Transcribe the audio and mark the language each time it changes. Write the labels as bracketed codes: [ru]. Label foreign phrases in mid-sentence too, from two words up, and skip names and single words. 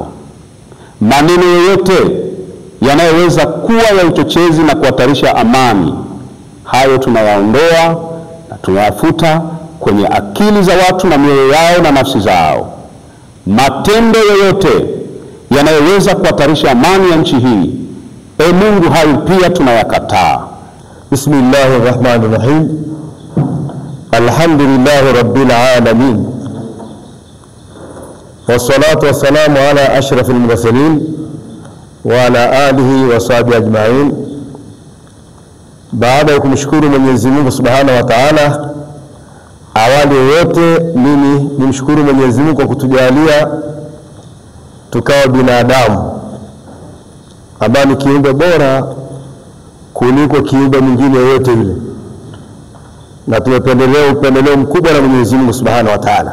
[sw] Maneno yoyote yanayoweza kuwa ya uchochezi na kuhatarisha amani, hayo tunayaondoa na tunayafuta kwenye akili za watu na mioyo yao na nafsi zao. Matendo yoyote yanayoweza kuhatarisha amani ya nchi hii, Mungu, hayo pia tunayakataa. [ar] بسم الله الرحمن الرحيم. الحمد لله رب العالمين. والصلاة والسلام على أشرف المرسلين وعلى آله وصحبه أجمعين. [sw] Baada ya kumshukuru Mwenyezi Mungu [ar] سبحانه وتعالى, [sw] awali yote mimi nimshukuru Mwenyezi Mungu kwa kutujalia tukawa binadamu ambao ni kiumbe bora kuliko kiumbe mwingine yote yule, na tumependelea upendeleo mkubwa na Mwenyezi Mungu [ar] سبحانه وتعالى.